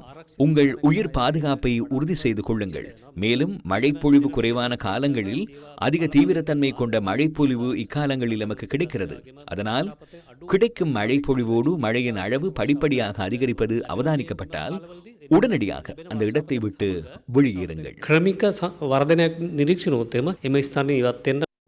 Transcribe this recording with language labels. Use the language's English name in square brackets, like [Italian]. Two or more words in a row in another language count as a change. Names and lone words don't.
[Tamil] உங்கள் உயிர் பாதுகாப்பை உறுதி செய்து கொள்ளுங்கள். மேலும் மழைப்பொழிவு குறைவான காலங்களில் அதிக தீவிரத்தன்மை கொண்ட மழைப்பொழிவு இக்காலங்களில் நமக்கு கிடைக்கிறது. அதனால் கிடைக்கும் மழைப்பொழிவோடு மழையின் அளவு படிப்படியாக அதிகரிப்பது அவதானிக்கப்பட்டால் உடனடியாக அந்த இடத்தை விட்டு வெளியேறுங்கள். [Sinhala] ක්‍රමික වර්ධනයක් නිරීක්ෂණය වුත් එම ස්ථානයේ ඉවත් වෙන්න